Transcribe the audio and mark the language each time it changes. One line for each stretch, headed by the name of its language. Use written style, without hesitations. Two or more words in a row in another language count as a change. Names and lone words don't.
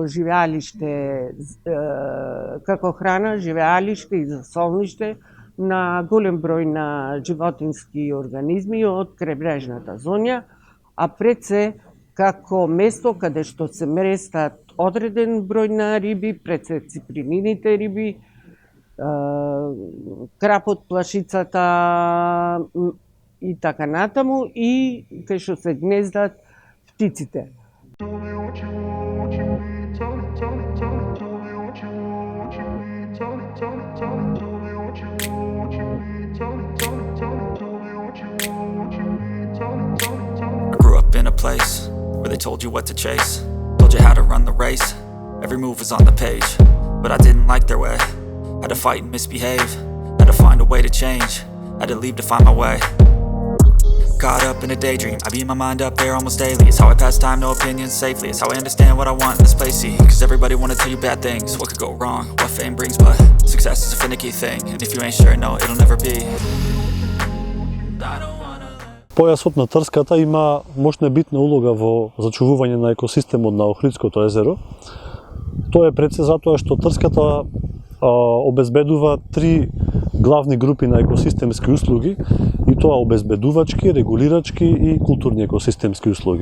Macedonian: живеалиште, како храна, живеалиште и засолниште на голем број на животински организми од крајбрежната зона, а пред се како место каде што се местат одреден број на риби, пред се ципринините риби, крапот, плашицата и така натаму, и кај што се гнездат птиците.
English: In a place where they told you what to chase, told you how to run the race, every move was on the page, but I didn't like their way. Had to fight and misbehave, had to find a way to change, had to leave to find my way. Caught up in a daydream, I beat my mind up there almost daily. It's how I pass time, no opinions safely. It's how I understand what I want in this place, see. Cause everybody wanna tell you bad things, what could go wrong, what fame brings, but success is a finicky thing, and if you ain't sure, no, it'll never be.
Macedonian: Појасот на Трската има мощна битна улога во зачувување на екосистемот на Охридското езеро. Тоа е пред се затоа што Трската обезбедува три главни групи на екосистемски услуги, и тоа обезбедувачки, регулирачки и културни екосистемски услуги.